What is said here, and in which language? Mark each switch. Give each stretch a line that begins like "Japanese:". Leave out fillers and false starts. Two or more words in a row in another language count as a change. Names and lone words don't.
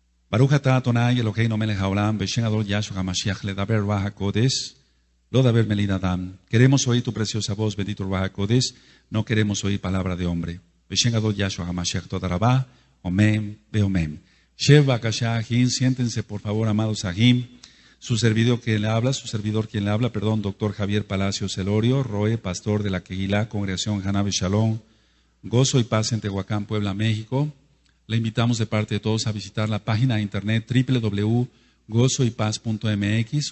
Hebrew: ברוך אתה אדני אלהינו מלך העולם, בשם אדון יהשוע המשיח לדבר רוח הקודש, לא דבר מילין אדם.
Spanish: Queremos oír tu preciosa voz, bendito
Hebrew: רוח הקודש,
Spanish: no queremos oír palabra de hombre.
Hebrew: בשם אדון יהשוע המשיח תודה רבה, אמן, ואמן. שבו בבקשה אחים,
Spanish: siéntense por favor, amados ahim. Su servidor quien le habla, doctor Javier Palacios Elorio, Roe, pastor de la Kehilá, Congregación Hanabe Shalom, Gozo y Paz en Tehuacán, Puebla, México. Le invitamos de parte de todos a visitar la página de internet www.gozoypaz.mx.